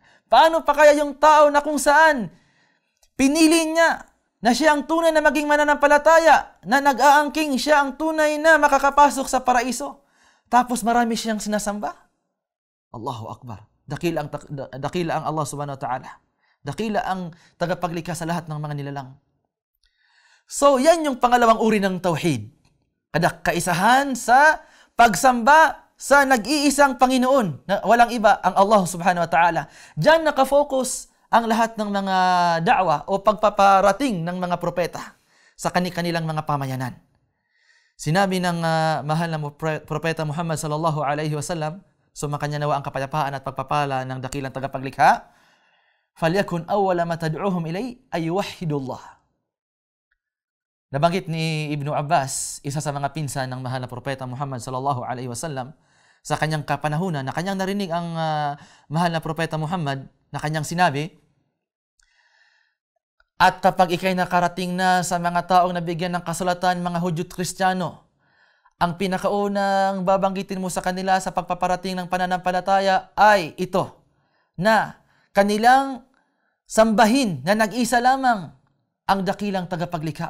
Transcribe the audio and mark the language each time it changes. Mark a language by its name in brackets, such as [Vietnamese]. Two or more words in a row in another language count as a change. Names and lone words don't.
[Filipino] Paano pa kaya yung tao na kung saan pinili niya na siya ang tunay na maging mananampalataya, na nag-aangking siya ang tunay na makakapasok sa paraiso. Tapos marami siyang sinasamba. [Arabic] الله أكبر. [Filipino] Dakila ang Allah [Arabic] سبحانه وتعالى. [Filipino] Dakila ang tagapaglikha sa lahat ng mga nilalang. So, yan yung pangalawang uri ng tauhid. Kaisahan sa pagsamba sa nag-iisang Panginoon na walang iba, ang Allah [Arabic] سبحانه وتعالى. [Filipino] Diyan nakafocus ang lahat ng mga da'wa o pagpaparating ng mga propeta sa kanilang mga pamayanan. Sinabi ng mahal na propeta Muhammad [Arabic] صلى الله عليه وسلم, [Filipino] sumakanya nawa ang kapayapaan at pagpapala ng dakilang tagapaglikha, [Arabic] "فليكن أول ما تدعوهم إليه أن يوحدوا الله." [Filipino] Nabanggit ni Ibnu Abbas, isa sa mga pinsan ng mahal na propeta Muhammad [Arabic] صلى الله عليه وسلم, [Filipino] sa kanyang kapanahunan na kanyang narinig ang mahal na propeta Muhammad na kanyang sinabi, "At kapag ikay nakarating na sa mga taong nabigyan ng kasulatan, mga Hudyo't Kristiyano, ang pinakaunang babanggitin mo sa kanila sa pagpaparating ng pananampalataya ay ito, na kanilang sambahin na nag-isa lamang ang dakilang tagapaglikha.